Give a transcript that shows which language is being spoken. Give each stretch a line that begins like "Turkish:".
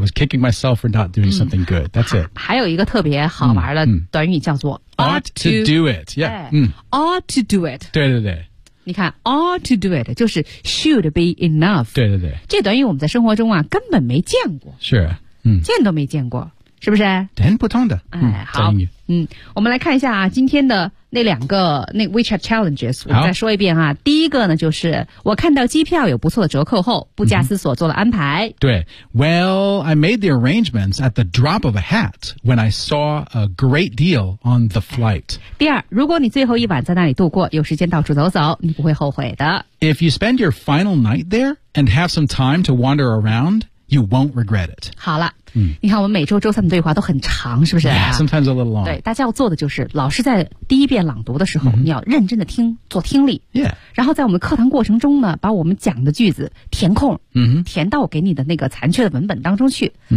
English: I was kicking myself for not doing something good. That's it.
Chinese: 还有一个特别好玩的短语叫做
English: Ought to do it, yeah. Ought to do it.
Chinese: 对对对。你看
English: ,ought to do it,
Chinese: 就是
English: should be enough.
Chinese: 对对对。这短语我们在生活中啊根本没见过。是、
English: sure,
Chinese: 见都没见过。是不是很普通的。哎好。我们来看一下啊今天的那两个那 WeChat Challenges, 我再说一遍啊第一个呢就是我看到机票有不错的折扣后不假思索做了安排。嗯、
English: 对 ,well, I made the arrangements at the drop of a hat when I saw a great deal on the flight.
Chinese: 第二如果你最后一晚在那里度过有时间到处走走你不会后悔的。
English: If you spend your final night there and have some time to wander around,You won't regret it.
Chinese: 好了、你看我们每周周三的对话都很长是不是、
English: yeah, Sometimes a little long.
Chinese: 对大家要做的就是老师在第一遍朗读的时候、你要认真的听做听力。
English: Yeah.
Chinese: 然后在我们课堂过程中呢把我们讲的句子填空、填到给你的那个残缺的文本当中去。